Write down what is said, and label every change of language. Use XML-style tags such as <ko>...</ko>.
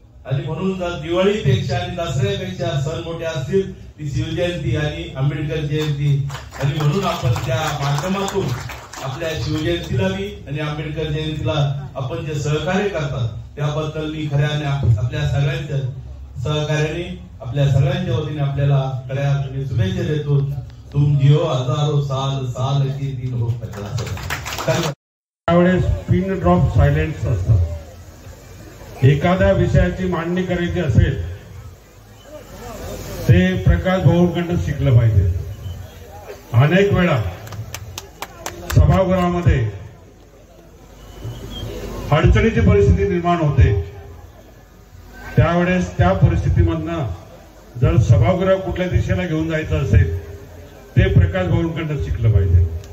<mr>आणि म्हणून दिवाळीपेक्षा आणि दसऱ्यापेक्षा सण मोठे असतील ती शिवजयंती आणि आंबेडकर जयंती. आणि म्हणून आपण त्या माध्यमातून आपल्या शिवजयंतीला बी आणि आंबेडकर जयंतीला आपण जे सहकार्य करतात त्याबद्दल मी खऱ्याने आपल्या सगळ्यांच्या सहकार्याने आपल्या सगळ्यांच्या वतीने आपल्याला खऱ्या अर्थाने शुभेच्छा देतो.</mr> <hi>तुम जिओ हजारो साल, साल की दिन हो 50.</hi> <mr>त्यावेळेस पिन ड्रॉप सायलेन्स असतात. एखाद्या विषयाची मांडणी करायची असेल ते प्रकाश भाऊंकडून शिकलं पाहिजे. अनेक वेळा सभागृहामध्ये अडचणीची परिस्थिती निर्माण होते, त्यावेळेस त्या परिस्थितीमधनं जर सभागृह कुठल्या दिशेला घेऊन जायचं असेल ते प्रकाश भाऊंकडून शिकलं पाहिजे.</mr>